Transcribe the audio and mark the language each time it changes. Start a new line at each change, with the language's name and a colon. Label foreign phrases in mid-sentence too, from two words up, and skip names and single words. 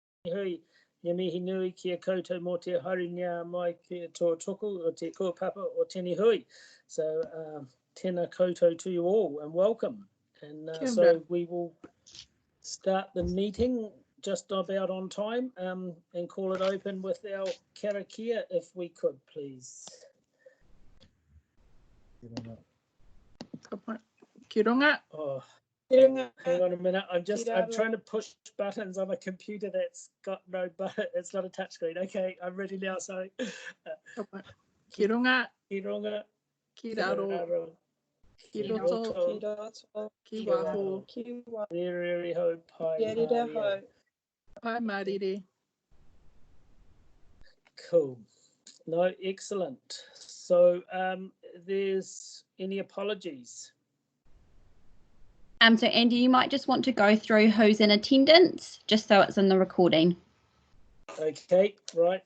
Māori: hui, ia mihi nui kia koutou mō te haringa mai kia toa toko o te Taulapapa o tēnei hui.
English: So
Māori: tēnā koutou
English: to you all and welcome. And so we will start the meeting just about on time and call it open with our karakia if we could, please.
Māori: Ki runga.
English: Oh, hang on a minute. I'm trying to push buttons on a computer that's got no button. It's not a touchscreen. Okay, I'm ready now. Sorry.
Māori: Ki runga. Ki runga. Ki raro. Ki roto. Ki waho. Riri ho pai. Pai mariri.
English: Cool. No, excellent. So there's any apologies? So Andy, you might just want to go through who's in attendance, just so it's in the recording. Okay, right.